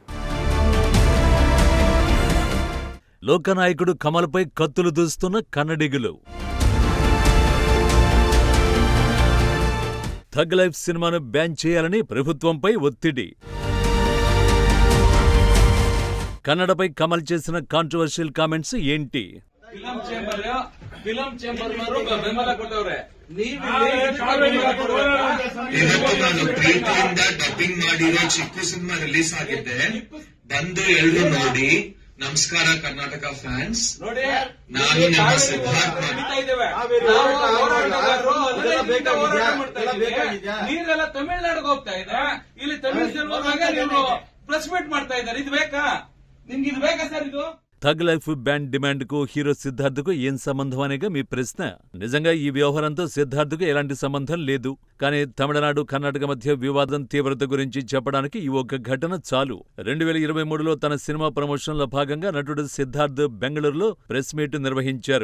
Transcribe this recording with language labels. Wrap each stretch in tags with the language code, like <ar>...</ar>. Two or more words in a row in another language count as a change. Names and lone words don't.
<te>లోకనాయకుడు కమల్పై కత్తులు దూస్తున్న కన్నడిగులు. థగ్ లైఫ్ సినిమాను బ్యాన్ చేయాలని ప్రభుత్వంపై ఒత్తిడి. కన్నడపై కమల్ చేసిన కాంట్రవర్షియల్ కామెంట్స్ ఏంటి?</te> <kn>ಪ್ರೀತಿಯಿಂದ ಡಬ್ಬಿಂಗ್ ಮಾಡಿರೋ ಚಿಕ್ಕು ಸಿನಿಮಾ ರಿಲೀಸ್ ಆಗಿದೆ. ಬಂದು ಎಲ್ರು ನೋಡಿ. ನಮಸ್ಕಾರ ಕರ್ನಾಟಕ ಫ್ಯಾನ್ಸ್, ನಾನು ನಿಮ್ಮ ಸಿದ್ಧಾರ್ಥ. ನೀರೆಲ್ಲ ತಮಿಳ್ನಾಡಿಗೆ ಹೋಗ್ತಾ ಇದೆ, ಇಲ್ಲಿ ತಮಿಳ್ ಸಿನಿಮಾ ಪ್ರೆಸ್ ಮೀಟ್ ಮಾಡ್ತಾ ಇದ್ದಾರೆ. ಇದು ಬೇಕಾ ನಿಮ್ಗೆ? ಇದು ಬೇಕಾ ಸರ್? ಇದು</kn> <te>థగ్ లైఫ్ బ్యాన్ డిమాండ్ కు హీరో సిద్ధార్థ్ కు ఏం సంబంధం అనేగా మీ ప్రశ్న. నిజంగా ఈ వ్యవహారంతో సిద్ధార్థ్ కు ఎలాంటి సంబంధం లేదు. కానీ తమిళనాడు కర్ణాటక మధ్య వివాదం తీవ్రత గురించి చెప్పడానికి ఈ ఒక్క ఘటన చాలు. 2023లో తన సినిమా ప్రమోషన్లో భాగంగా నటుడు సిద్ధార్థ్ బెంగళూరులో ప్రెస్ మీట్ నిర్వహించారు.</te>